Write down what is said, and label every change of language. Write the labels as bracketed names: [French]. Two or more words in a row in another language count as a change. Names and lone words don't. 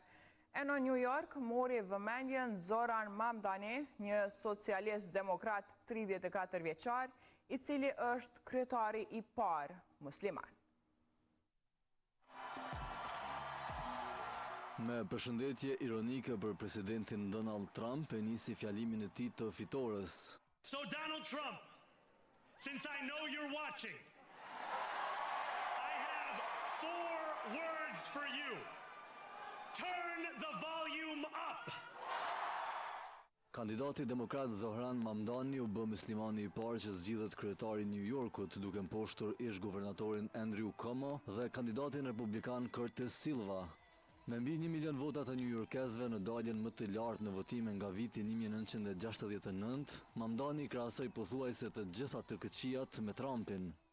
[Albanian] E në New York mori vëmendjen Zoran Mamdani, një socialist demokrat 34 vjeçar, i cili është kryetari i parë musliman. Me përshëndetje ironike për presidentin Donald Trump, e nisi fjalimin e tij të fitores. [English] So Donald Trump, since I know you're watching, I have 4 words for you. Turn the volume up. [Albanian] Kandidati demokrat Zohran Mamdani u bë muslimani i parë që zgjidhet kryetari i New Yorkut, duke mposhtur ish guvernatorin Andrew Cuomo dhe kandidatin republikan Curtis Silva. Me mbi 1 milion vota të newyorkesve në daljen më të lartë në votime nga viti 1969, Mamdani krahasoi pothuajse të gjitha të këqijat me Trumpin.